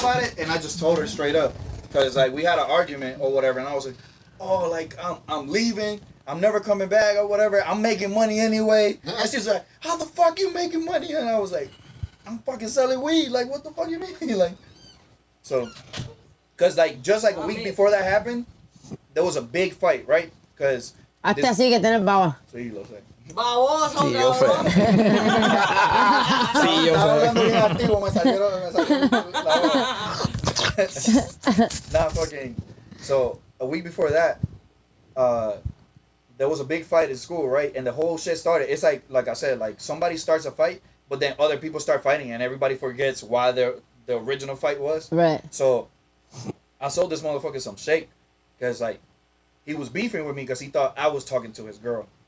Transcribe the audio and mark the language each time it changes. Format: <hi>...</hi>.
<en>about it, and I just told her straight up, cause like we had an argument or whatever, and I was like, oh, like I'm leaving, I'm never coming back or whatever. I'm making money anyway. And she's like, how the fuck you making money? And I was like, I'm fucking selling weed. Like, what the fuck you mean? Like, so, cause like just like a week before that happened, there was a big fight, right? Cause</en> <es>Hasta así que tenés baba. sí, lo sé. Baboso, Sí, yo sé. cabrón. Sí, yo Estaba sé. hablando bien activo, me salió la voz.</es> <en>Nah, fucking. So a week before that, there was a big fight in school, right? And the whole shit started. It's like I said, like somebody starts a fight, but then other people start fighting, and everybody forgets why the original fight was. Right. So I sold this motherfucker some shake, because like he was beefing with me because he thought I was talking to his girl.</en>